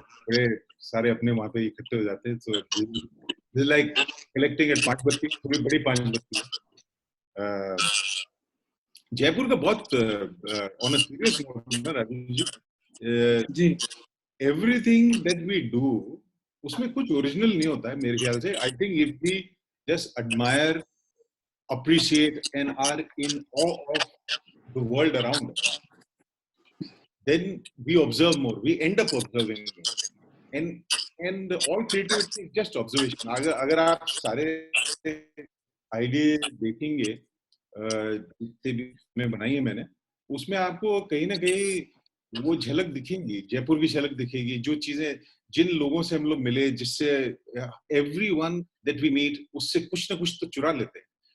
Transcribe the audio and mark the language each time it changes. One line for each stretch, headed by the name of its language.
Hindi: बड़े सारे अपने वहां पे इकट्ठे हो जाते हैं।
English: so this like collecting at
Hindi: पांच बत्ती, थोड़ी बड़ी पांच बत्ती। जयपुर का बहुत
English: on a serious note
Hindi: ना राजीव जी,
English: everything that we do
Hindi: उसमें कुछ ओरिजिनल नहीं होता है मेरे ख्याल से।
English: I think if we just admire, appreciate and are in awe of the world around us, then we observe more, we end up observing more, and all creativity is just observation.
Hindi: अगर आप सारे idea देखेंगे जितने भी मैं बनाई है मैंने, उसमें आपको कहीं ना कहीं वो झलक दिखेंगी, जयपुर की झलक दिखेगी। जो चीजें जिन लोगों से हम लोग मिले, जिससे
English: everyone that we meet,
Hindi: उससे कुछ ना कुछ तो चुरा लेते हैं।